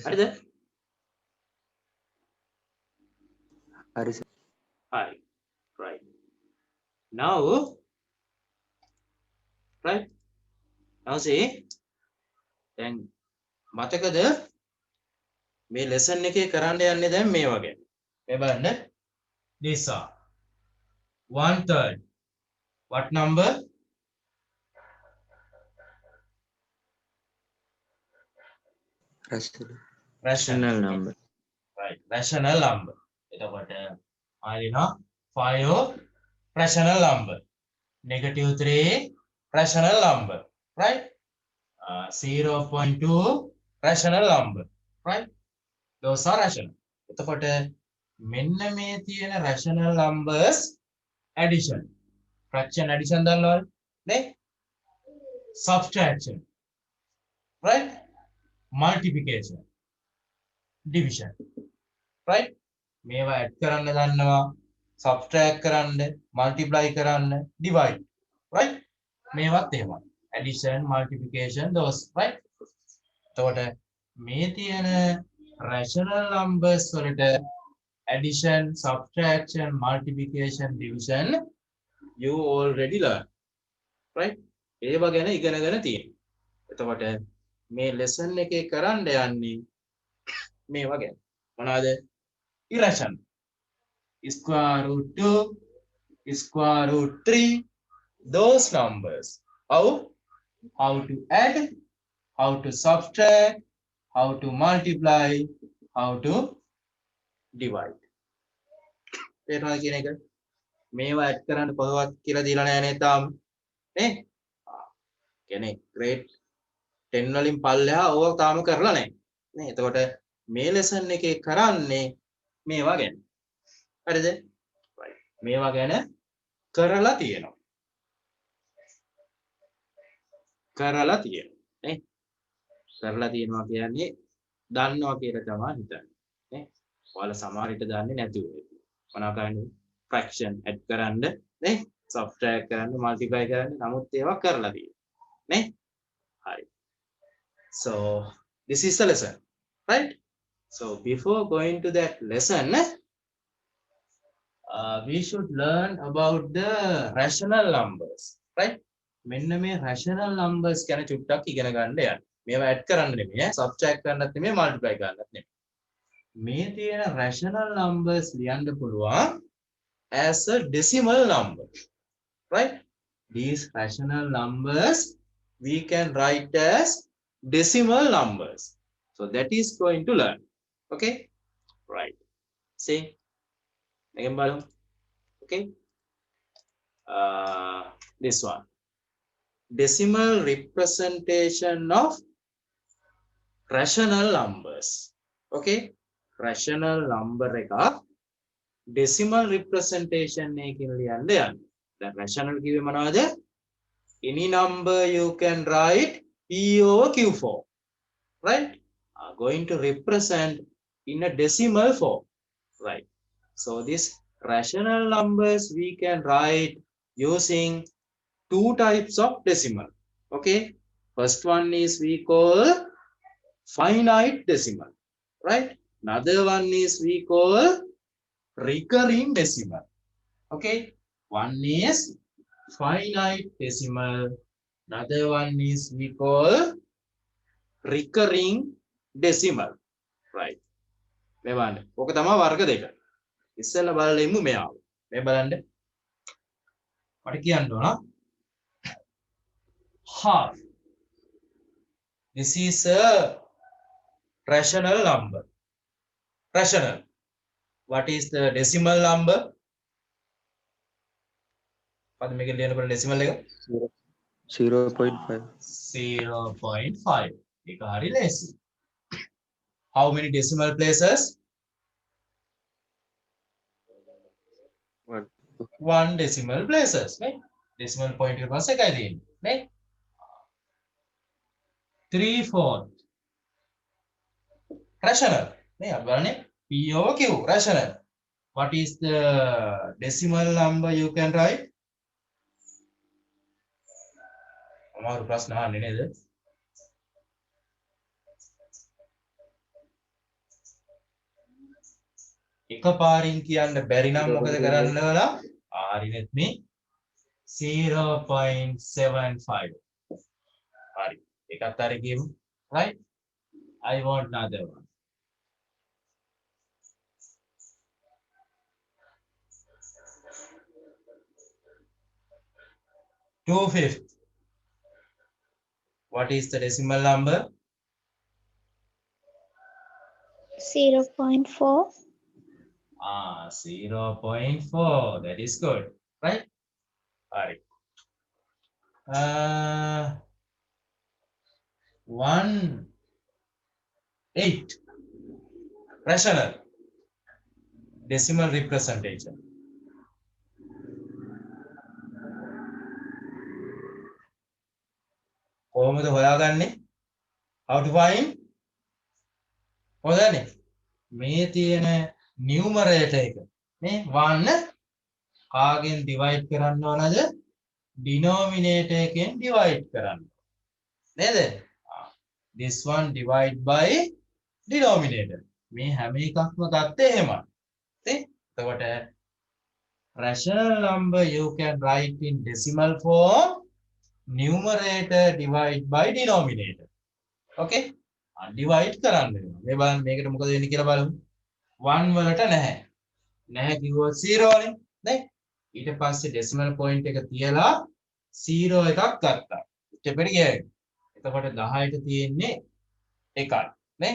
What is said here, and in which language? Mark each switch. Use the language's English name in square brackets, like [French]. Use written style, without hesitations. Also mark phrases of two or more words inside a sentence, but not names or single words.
[Sinhala] හරිද? හරි sir. [English] Hi. Right. Now, right? Now see, [Sinhala] දැන් මතකද මේ lesson එකේ කරන්න යන්නේ දැන් මේ වගේ. මේ බලන්න. [English] These are 1/3. What number? Rational number. Right. Rational number. [Sinhala] එතකොට ආයෙනවා 5 [English] rational number. -3 rational number. Right? 0.2 rational number. Right? Those are rational. [Sinhala] එතකොට මෙන්න මේ තියෙන [English] rational numbers addition. Fraction addition [Sinhala] දන්නවද? නේ? [English] Subtraction. Right? Multiplication. Division. Right? [Sinhala] මේවා add කරන්න දන්නවා, subtract කරන්න, multiply කරන්න, divide. Right? මේවත් එහෙමයි. [English] Addition, multiplication, those. Right? [Sinhala] එතකොට මේ තියෙන [English] rational numbers වලට addition, subtraction, multiplication, division you already learned. Right? [Sinhala] ඒවා ගැන ඉගෙනගෙන තියෙනවා. එතකොට මේ lesson එකේ කරන්න යන්නේ මේවා ගැන. මොනවාද? [English] Irrational. Square root 2, square root 3, those numbers. How to add, how to subtract, how to multiply, how to divide. [Sinhala] තේරුණාද කියන එක? මේවා add කරන්න කොහොමවත් කියලා දීලා නැහැ නේද තාම? නේ? කියන්නේ grade 10 වලින් පල්ලෙහා ඕක තාම කරලා නැහැ. නේ? එතකොට මේ lesson එකේ කරන්නේ මේවා ගැන. හරිද? right. මේවා ගැන කරලා තියෙනවා. කරලා තියෙනවා. නේ? කරලා තියෙනවා කියන්නේ දන්නවා කියලා තමයි හිතන්නේ. නේ? ඔයාලා සමහර විට දන්නේ නැතුව. මොනවා කරන්නේ? [English] fraction add [Sinhala] කරන්න, නේ? subtract කරන්න, multiply කරන්න. නමුත් ඒවා කරලා තියෙනවා. නේ? හරි. [English] So this is the lesson, right? So before going to that lesson, we should learn about the rational numbers, right? [Sinhala] මෙන්න මේ [English] rational numbers [Sinhala] ගැන චුට්ටක් ඉගෙන ගන්න යන්න. මේවා add කරන්න නෙමෙයි, subtract කරන්නත් නෙමෙයි, multiply කරන්නත් නෙමෙයි. මේ තියෙන [English] rational numbers [Sinhala] ලියන්න පුළුවන් [English] as a decimal number, right? These rational numbers we can write as decimal numbers. So that is going to learn. Okay, right. See, again balance. Okay, this one, decimal representation of rational numbers. Okay, rational number එක decimal representation [Sinhala] එකකින් ලියන්න යන්න. දැන් rational කිව්වේ මොනවද? [English] Any number you can write P over Q form, right? Are going to represent in a decimal form, right? So this rational numbers we can write using two types of decimal. Okay, first one is we call finite decimal, right? Another one is we call recurring decimal. Okay, one is finite decimal, another one is we call recurring decimal, right? [Sinhala] මේ බලන්න. ඕක තමයි වර්ග දෙක. ඉස්සෙල්ලා බලලා ඉමු මෙයාව. මේ බලන්න. මට කියන්න ඕන half. [English] This is a rational number. Rational. What is the decimal number? [Sinhala] පද මේක ලියන්න බලන්න decimal එක 0.5. 0.5. ඒක හරි ලේසි. [English] How many decimal places? 1. 1 decimal places, right? Decimal point [Sinhala] එක පස්සේ එකයි තියෙන්නේ, [English] right? 3/4. Rational. [Sinhala] නේ අපි බලන්නේ [English] P over Q, [Sinhala] rational. [English] What is the decimal number you can write? [Sinhala] අමාරු ප්‍රශ්න අහන්නේ නේද? එකපාරින් කියන්න බැරි නම් මොකද කරන්න ඕන? හරිනෙත් මේ 0.75. හරි. ඒකත් හරි කියමු. [English] Right? I want another one. Two-fifth. What is the decimal number? 0.4. 0.4. That is good, right? All right. 1/8. Rational. Decimal representation. [Sinhala] කොහොමද හොයාගන්නේ? [English] How to find? [Sinhala] හොයන්නේ. මේ තියෙන numerator එක නේ 1 කාගෙන් divide කරන්න ඕනද? denominator එකෙන් divide කරන්න. නේද? [English] This one divide by denominator. [Sinhala] මේ හැම එකක්ම ගත්තේ එහෙමයි. නේ? එතකොට [English] rational number you can write in decimal form, numerator divide by denominator. [Sinhala] Okay? divide කරන්න වෙනවා. මේ බලන්න මේකට මොකද වෙන්නේ කියලා බලමු. 1 වලට නැහැ. නැහැ කිව්වොත් 0 වලින් නේ? ඊට පස්සේ decimal point එක තියලා 0 එකක් ගත්තා. ස්ටෙප් එකට ගියා. එතකොට 10ට තියෙන්නේ 1යි නේ?